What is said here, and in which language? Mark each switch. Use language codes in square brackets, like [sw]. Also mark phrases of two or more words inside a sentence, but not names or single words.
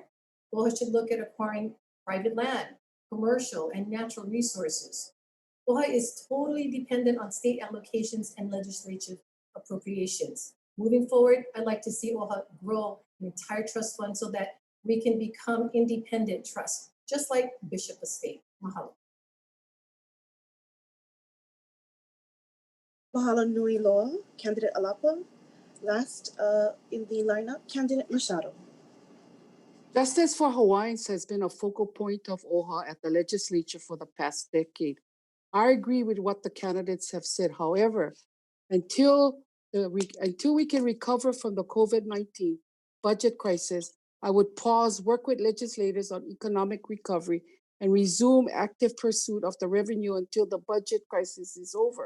[en] OHA should look at acquiring private land, commercial, and natural resources. OHA is totally dependent on state allocations and legislative appropriations. Moving forward, I'd like to see OHA grow an entire trust fund so that we can become independent trusts, just like Bishop Estate. Mahalo. [haw] Mahalo nui loa, [en] Candidate Alapa. Last in the lineup, Candidate Machado. Justice for Hawaiians has been a focal point of OHA at the legislature for the past decade. I agree with what the candidates have said. However, until we can recover from the COVID-19 budget crisis, I would pause, work with legislators on economic recovery, and resume active pursuit of the revenue until the budget crisis is over.